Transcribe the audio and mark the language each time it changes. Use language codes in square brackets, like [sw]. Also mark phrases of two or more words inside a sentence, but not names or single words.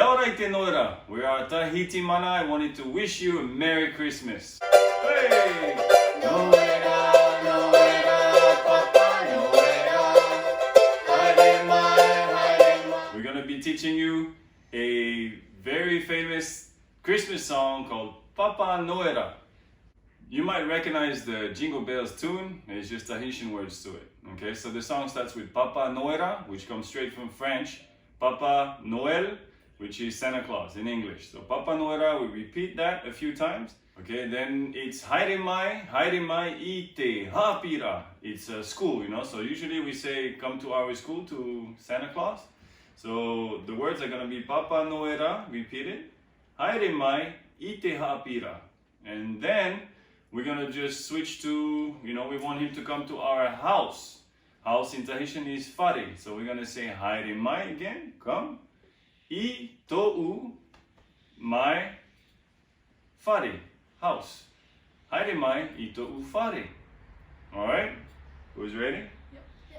[ty] Yawaite Noira. [en] We are Tahiti Mana. I wanted to wish you a Merry Christmas. Hey! [ty] Noera, Noera, Papa Noera. Haere mai, haere mai. [en] We're going to be teaching you a very famous Christmas song called Papa Noera. You might recognize the Jingle Bells tune. It's just Tahitian words to it. Okay, so the song starts with Papa Noera, which comes straight from French. Papa Noel, which is Santa Claus in English. So Papa Noera, we repeat that a few times. Okay, then it's [ty] Haere mai ite hapira. [en] It's a school, you know. So usually we say come to our school to Santa Claus. So the words are gonna be Papa Noera, repeat it. [ty] Haere mai ite hapira. [en] And then we're gonna just switch to, you know, we want him to come to our house. House in Tahitian is fare. So we're gonna say [ty] haere mai [en] again, come. [ty] I to'u mai fare, house. Haere mai I to'u fare. [en] Alright? Who's ready? Yep.